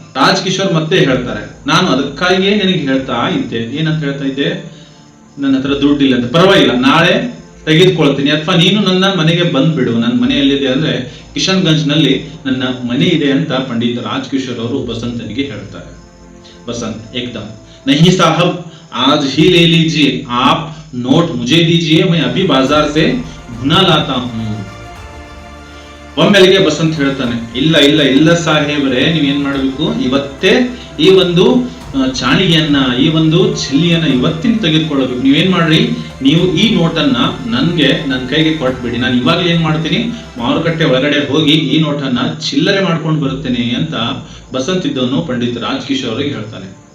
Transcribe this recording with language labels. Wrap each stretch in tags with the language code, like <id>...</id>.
<kn>ರಾಜ್ಕಿಶೋರ್ ಮತ್ತೆ ಹೇಳ್ತಾರೆ, ನಾನು ಅದಕ್ಕಾಗಿಯೇ ನಿನಗೆ ಹೇಳ್ತಾ ಇದ್ದೆ, ಏನಂತ ಹೇಳ್ತಾ ಇದ್ದೆ, ನನ್ನ ಹತ್ರ ದುಡ್ಡಿಲ್ಲ ಅಂತ, ಪರವಾಗಿಲ್ಲ, ನಾಳೆ ತೆಗೆದುಕೊಳ್ತೀನಿ, ಅಥವಾ ನೀನು ನನ್ನ ಮನೆಗೆ ಬಂದ್ಬಿಡು, ನನ್ನ ಮನೆ ಎಲ್ಲಿದೆ ಅಂದ್ರೆ ಕಿಶನ್ಗಂಜ್ ನಲ್ಲಿ ನನ್ನ ಮನೆ ಇದೆ ಅಂತ ಪಂಡಿತ್ ರಾಜ್ಕಿಶೋರ್ ಅವರು ಬಸಂತನಿಗೆ ಹೇಳ್ತಾರೆ.</kn> <hi>बसंत एकदम नहीं साहब, आज ही ले लीजिए, आप नोट मुझे दीजिए, मैं अभी बाजार से भुना लाता हूँ.</hi> <kn>ಒಮ್ಮೆಲೆಗೆ ಬಸಂತ್ ಹೇಳ್ತಾನೆ, ಇಲ್ಲ ಇಲ್ಲ ಇಲ್ಲ ಸಾಹೇಬ್ರೆ, ನೀವೇನ್ ಮಾಡಬೇಕು, ಇವತ್ತೇ ಈ ಒಂದು ಚಾಣಿಗೆಯನ್ನ, ಈ ಒಂದು ಛಲ್ನಿಯನ್ನ ಇವತ್ತಿನ ತೆಗೆದುಕೊಳ್ಳಬೇಕು. ನೀವೇನ್ ಮಾಡ್ರಿ, ನೀವು ಈ ನೋಟನ್ನ ನನ್ನ ಕೈಗೆ ಕೊಟ್ಬಿಡಿ, ನಾನು ಇವಾಗಲೇ ಏನ್ ಮಾಡ್ತೀನಿ, ಮಾರುಕಟ್ಟೆ ಒಳಗಡೆ ಹೋಗಿ ಈ ನೋಟನ್ನ ಚಿಲ್ಲರೆ ಮಾಡ್ಕೊಂಡು ಬರುತ್ತೇನೆ ಅಂತ ಬಸಂತ್ ಇದ್ದವನು ಪಂಡಿತ್ ರಾಜ್ಕಿಶೋರ್ ಅವರಿಗೆ ಹೇಳ್ತಾನೆ.</kn>